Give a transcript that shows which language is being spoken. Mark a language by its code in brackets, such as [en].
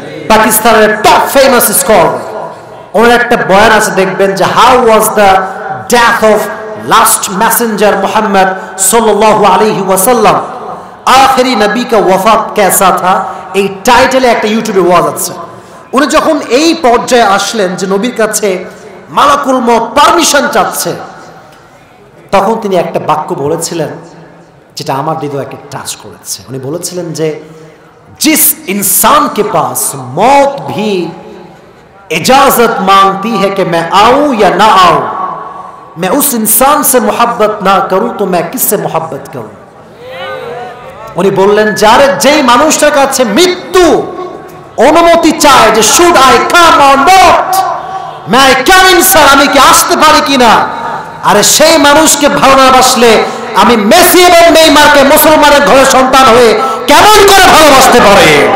[bn] পাকিস্তানের top famous scholar, ওনার একটা বয়ান আছে, দেখবেন যে [en] how was the death of last messenger [bn] Muhammad sallallahu alaihi wasallam, [hi] आखिरी नबी का वफात कैसा था, [bn] এই টাইটেলে একটা ইউটিউবে ওয়াজ আছে। উনি যখন এই পর্যায়ে আসলেন যে নবীর কাছে মালাকুল মউত পারমিশন চাচ্ছে, তখন তিনি একটা বাক্য বলেছিলেন যেটা আমার হৃদয়কে টাচ করেছে। উনি বলেছিলেন যে [hi] जिस इंसान के पास मौत भी इजाजत मांगती है कि मैं आऊं या ना आऊं, मैं उस इंसान से मोहब्बत ना करूं तो मैं किससे मोहब्बत करूं। [bn] উনি বললেন যার যেই মানুষটার কাছে মৃত্যু অনুমতি চায় যে [en] should I come or not, may I come in sir, [bn] আমি কি আসতে পারি কিনা। আরে সেই মানুষকে ভালো না বাসলে আমি মেসি এবং নেইমারকে মুসলমানের ঘরের সন্তান হয়ে কেমন করে ভালোবাসতে পারে?